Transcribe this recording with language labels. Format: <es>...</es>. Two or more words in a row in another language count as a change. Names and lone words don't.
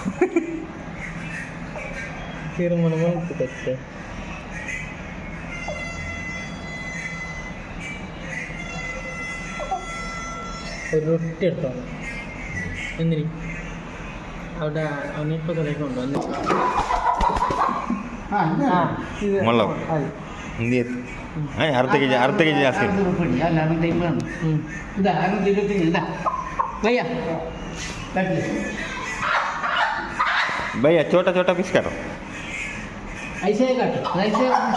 <kn>ತೀರ್ಮಾನ ಮಾಡ್ತದೆ</kn> <ml>ഒരു റൊട്ടി എടുത്തോളാം എന്തിന് അവിടെ അവനിപ്പോൾ കളിക്കൊണ്ട് വന്ന്</ml> <kn>ಅರ್ಧ ಕೆ ಜಿ ಜಾಸ್ತಿ</kn> <hi>भैया छोटा छोटा पीस करो ऐसे ही काटो ऐसे</hi>